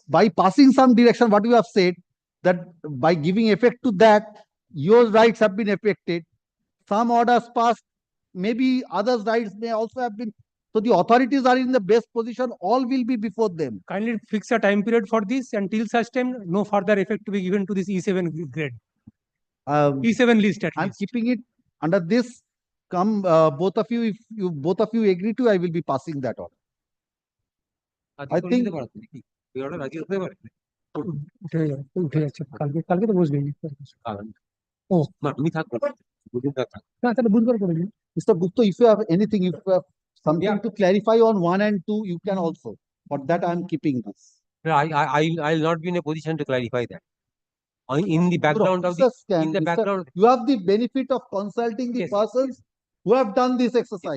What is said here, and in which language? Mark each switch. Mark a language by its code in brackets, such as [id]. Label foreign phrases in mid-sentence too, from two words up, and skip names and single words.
[en] by passing some direction, what you have said, that by giving effect to that, your rights have been affected. Some orders passed, maybe others' rights may also have been. So the authorities are in the best position, all will be before them. Kindly fix a time period for this, until such time no further effect to be given to this E7 grade. E7 list at I'm least. keeping it under this. Come, both of you, if you both of you agree to, I will be passing that order. I think [bn] উঠে যাচ্ছে কালকে তো বসবেই ও না তুমি থাকো না তাহলে বুধবার করে দিন [en] Mr. Gupta, if you have anything, if you have something to clarify on 1 and 2, you can also. For that, I am keeping this. I'll not be in a position to clarify that. In the background of the, in the background, you have the benefit of consulting the persons who have done this exercise.